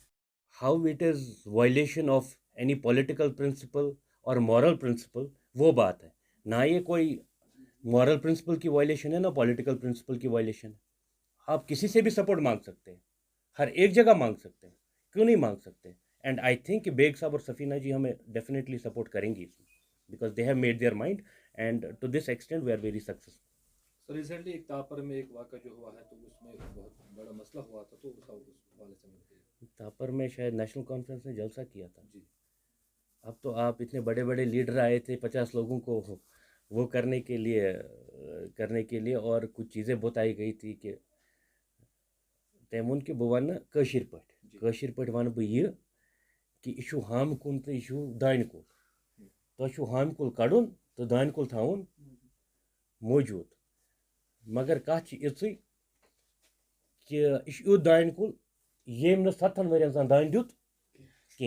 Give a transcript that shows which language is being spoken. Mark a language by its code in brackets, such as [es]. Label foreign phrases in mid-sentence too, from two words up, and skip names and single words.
[en] how it is violation of any political principle or moral principle, [ur] وہ بات ہے. نہ یہ کوئی [en] moral principle [ur] کی وائلیشن ہے، نہ [en] political principle [ur] کی وائلیشن ہے. آپ کسی سے بھی سپورٹ مانگ سکتے ہیں، ہر ایک جگہ مانگ سکتے ہیں، کیوں نہیں مانگ سکتے؟ [en] and I think [ur] کہ بیگ صاحب اور سفینہ جی ہمیں [en] definitely support [ur] کریں گی اس میں، [en] because they have made their mind and to this extent we are very successful. [ur] سر ریسنٹلی ایک تاپر میں ایک واقعہ جو ہوا ہے تو اس میں بہت بڑا مسئلہ ہوا تھا، تو اس حوالے سے تاپر میں شاید نیشنل کانفرنس نے جلسہ کیا تھا. جی. اب تو آپ اتنے بڑے بڑے لیڈر آئے تھے 50 لوگوں کو وہ کرنے کے لیے اور کچھ چیزیں بتائی گئی تھی کہ [ks] تٔمۍ ووٚن کہِ بہٕ وَنہٕ کٲشِر پٲٹھۍ وَنہٕ بہٕ یہِ کہِ یہِ چھُ ہامہِ کُن تہٕ یہِ چھُ دانہِ کُل. تۄہہِ چھُو ہامہِ کُل کَڑُن تہٕ دانہِ کُل تھاوُن موٗجوٗد. مگر کَتھ چھِ یِژٕے کہِ یہِ چھُ یُتھ دانہِ کُل ییٚمۍ نہٕ 7 ؤرۍیَن زَن دانہِ دیُت کینٛہہ.